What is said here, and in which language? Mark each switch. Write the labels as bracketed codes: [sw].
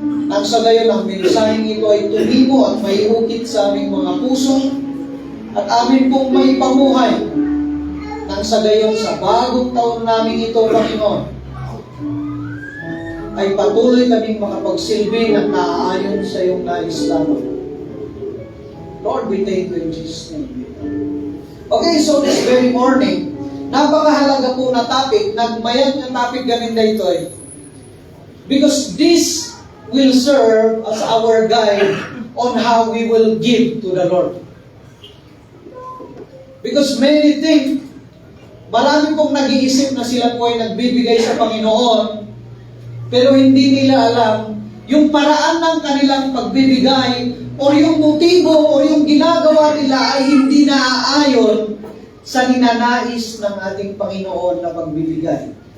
[tl] Nang sa gayon ang mensaheng ito ay tumimo at maiukit sa aming mga puso at amin pong may pamuhay. Nang sa gayon sa bagong taon namin ito, Panginoon, ay patuloy kaming makapagsilbi ng naaayon sa iyong nais lamang. [en] Lord, we thank you in Jesus' name. Okay, so this very morning, [tl] napakahalaga po na topic, nagmayag ng topic ganin na ito eh. [en] Because this will serve as our guide on how we will give to the Lord. Because many think, [tl] marami pong nag-iisip na sila po ay nagbibigay sa Panginoon, pero hindi nila alam yung paraan ng kanilang pagbibigay o yung motibo o yung ginagawa nila ay hindi naaayon sa ninanais ng ating Panginoon na pagbibigay.